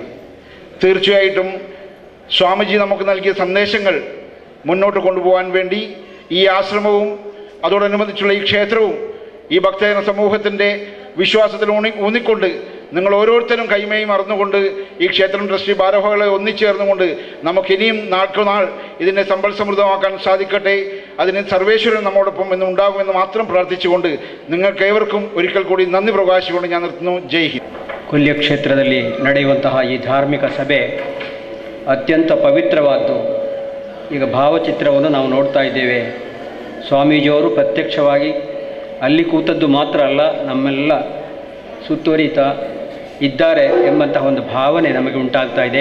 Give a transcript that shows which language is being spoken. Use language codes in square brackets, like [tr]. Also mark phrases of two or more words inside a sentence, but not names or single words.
[ml] തീർച്ചയായിട്ടും സ്വാമിജി നമുക്ക് നൽകിയ സന്ദേശങ്ങൾ മുന്നോട്ട് കൊണ്ടുപോകാൻ വേണ്ടി ഈ ആശ്രമവും അതോടനുബന്ധിച്ചുള്ള ഈ ക്ഷേത്രവും ഈ ഭക്തജന സമൂഹത്തിൻ്റെ വിശ്വാസത്തിൽ ഊന്നിക്കൊണ്ട് നിങ്ങൾ ഓരോരുത്തരും കൈമയും മറന്നുകൊണ്ട് ഈ ക്ഷേത്രം ട്രസ്റ്റി ഭാരവാഹികളെ ഒന്നിച്ചേർന്നുകൊണ്ട് നമുക്കിനിയും നാൾക്കുനാൾ ഇതിനെ സമ്പൽ സമൃദ്ധമാക്കാൻ സാധിക്കട്ടെ. അതിന് സർവേശ്വരൻ നമ്മോടൊപ്പം എന്ന് ഉണ്ടാകുമെന്ന് മാത്രം പ്രാർത്ഥിച്ചുകൊണ്ട് നിങ്ങൾക്കേവർക്കും ഒരിക്കൽ കൂടി നന്ദി പ്രകാശിച്ചുകൊണ്ട് ഞാൻ നിർത്തുന്നു. [kn] ಜೈ ಹಿಂದ್. ಕೊಲ್ಯ ಕ್ಷೇತ್ರದಲ್ಲಿ ನಡೆಯುವಂತಹ ಈ ಧಾರ್ಮಿಕ ಸಭೆ ಅತ್ಯಂತ ಪವಿತ್ರವಾದ್ದು. ಈಗ ಭಾವಚಿತ್ರವನ್ನು ನಾವು ನೋಡ್ತಾ ಇದ್ದೇವೆ. ಸ್ವಾಮೀಜಿಯವರು ಪ್ರತ್ಯಕ್ಷವಾಗಿ ಅಲ್ಲಿ ಕೂತದ್ದು ಮಾತ್ರ ಅಲ್ಲ, ನಮ್ಮೆಲ್ಲ ಸುತ್ತುವರಿತಾ ಇದ್ದಾರೆ ಎಂಬಂತಹ ಒಂದು ಭಾವನೆ ನಮಗೆ ಉಂಟಾಗ್ತಾ ಇದೆ.